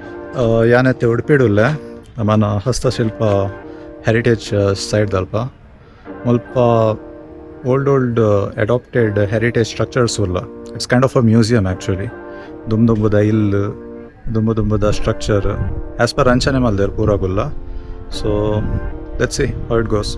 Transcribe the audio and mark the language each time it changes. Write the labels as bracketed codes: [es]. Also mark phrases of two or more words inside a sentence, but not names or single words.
[tcy] ಯಾನತ್ತೆ ಉಡುಪಿಡುಲ್ಲೆ ನಮ್ಮನ ಹಸ್ತಶಿಲ್ಪ ಹೆರಿಟೇಜ್ ಸೈಡ್ ದಲ್ಪ ಮುಲ್ಪ [en] old adapted heritage structures [tcy] ಉಲ್ಲ. [en] it's kind of a museum actually. [tcy] ದುಂಬುದ ಇಲ್ಲು ದುಂಬುದ ಸ್ಟ್ರಕ್ಚರ್ [en] as per [tcy] ಅಂಚನೆ ಮಲ್ದೇರು ಪೂರಾಗುಲ್ಲ. [en] so let's see how it goes.